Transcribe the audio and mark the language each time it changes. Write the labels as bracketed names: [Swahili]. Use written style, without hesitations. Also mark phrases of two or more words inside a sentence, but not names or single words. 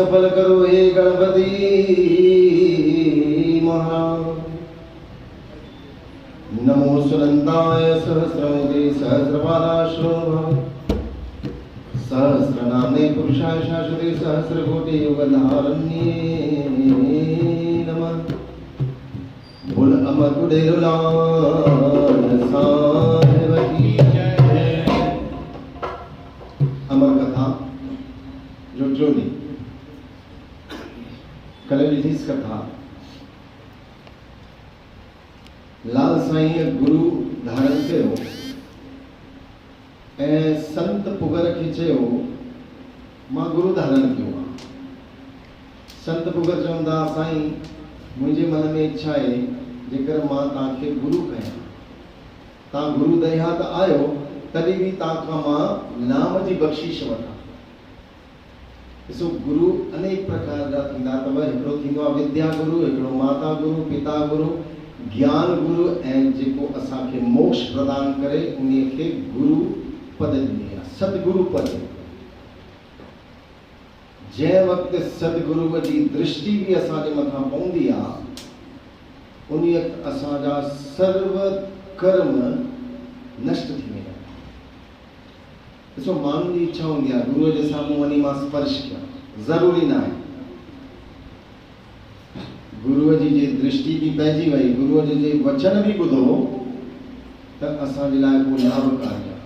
[Hindi] करो हे गणपति महाराज। [Sanskrit] नमो सुनंदाय सहस्रमुखे सहस्रपादाश्रोभा सहस्रनाम्ने पुरुषाय शाश्वते सहस्रकोटि युगधारण्ये नमः। [Hindi] बोल अमर गुडेरुलाल साहिब की जय। [Sindhi] अमर कथा जो नहीं कलेलीस कथा लाल साईं गुरु धारण कयो ऐं संत पुगर खे चयो मां गुरु धारण कयो आहे। संत पुगर चवंदा साईं मुंहिंजे मन में इच्छा आहे जेकर मां तव्हांखे गुरु कयां, तव्हां गुरु दरिया त आयो तॾहिं बि तव्हां खां मां नाम जी बख़्शीश वठां। ॾिसो गुरु अनेक प्रकार जा थींदा अथव। हिकिड़ो थींदो आहे विद्या गुरु, हिकिड़ो माता गुरु, पिता गुरु, ज्ञान गुरु ऐं जेको असांखे मोक्ष प्रदान करे उन खे गुरु पद ॾिनी आहे, सतगुरु पद। जंहिं वक़्तु सतगुरुअ जी दृष्टि बि असांजे मथां पवंदी आहे उन वक़्तु असांजा सर्व कर्म नष्ट थी वेंदा। ॾिसो माण्हुनि जी इच्छा हूंदी आहे गुरुअ जे साम्हूं वञी मां स्पर्श कयां, ज़रूरी न आहे। गुरुअ जी जे दृष्टि बि पइजी वई, गुरुअ जे वचन बि ॿुधो त असांजे लाइ को लाभकारी आहे।